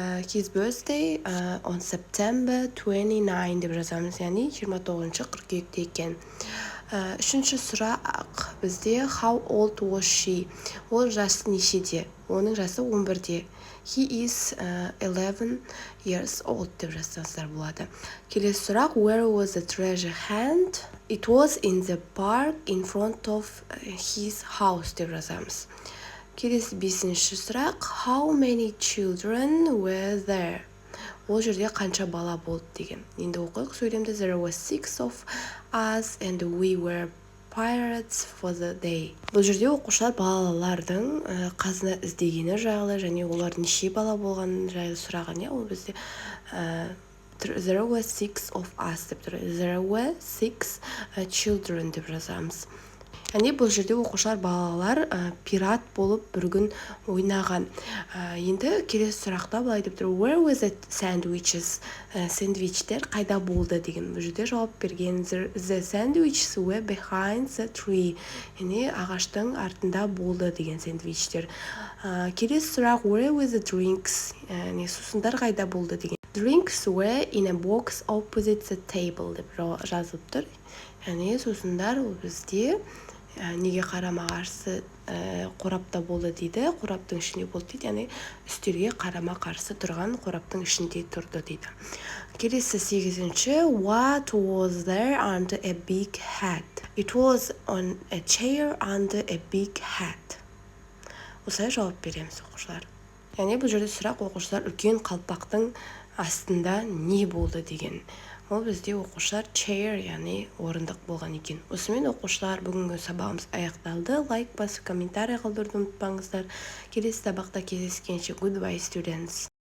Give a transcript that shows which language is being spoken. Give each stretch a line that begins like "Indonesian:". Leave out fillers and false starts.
English: His birthday on September 29
Kazakh: деп жазамыз. Яғни 29 қыркүйекте екен. Үшінші сұрақ бізде
English: how old was she?
Kazakh: Ол жасы нешеде? Оның жасы 11-де.
English: He is 11 years old
Kazakh: деп жазсаңыздар болады. Келесі сұрақ,
English: where was the treasure hunt? It was in the park in front of his house
Kazakh: деп жазамыз. Келесі бесінші сұрақ,
English: how many children were there?
Kazakh: Ол жерде қанша бала болды деген. Енді оқиық сөйлемді.
English: There were 6 of us and we were pirates for the day.
Kazakh: Бұл жерде оқушылар балалардың қазына іздегені жайлы және олардың неше бала болғаны жайлы сұраған. Ол бізде
English: there were 6 of us
Kazakh: деп тұр.
English: There were 6 children
Kazakh: деп жазамыз. Яғни бұл жерде оқушылар балалар пират болып бір күн ойнаған. Енді келесі сұрақта былай деп тұр.
English: Where was the sandwiches?
Kazakh: Сэндвичтер қайда болды деген. Бұл жерде жауап берген.
English: The sandwiches were behind the tree.
Kazakh: Яғни ағаштың артында болды деген сэндвичтер. Келесі сұрақ.
English: Where were the drinks?
Kazakh: Яғни сусындар қайда болды деген.
English: Drinks were in a box opposite the table
Kazakh: деп жазылып тұр. Яғни сусындар ол бізде неге қарама-қарсы қорапта болды дейді. Қораптың ішінде болды дейді. Яғни үстелге қарама-қарсы тұрған қораптың ішінде тұрды дейді. Келесі 8-ші.
English: What was there under a big hat? It was on a chair under a big hat.
Kazakh: Осылай жауап береміз оқушылар. Яғни бұл жерде сұрақ оқушылар үлкен қалпақтың астында не болды деген. Ол бізде оқушылар chair, яғни орындық болған екен. Осымен оқушылар бүгінгі сабағымыз аяқталды. Лайк басып, комментарий қалдыруды ұмытпаңыздар. Келесі сабақта кездескенше.
English: Goodbye, students.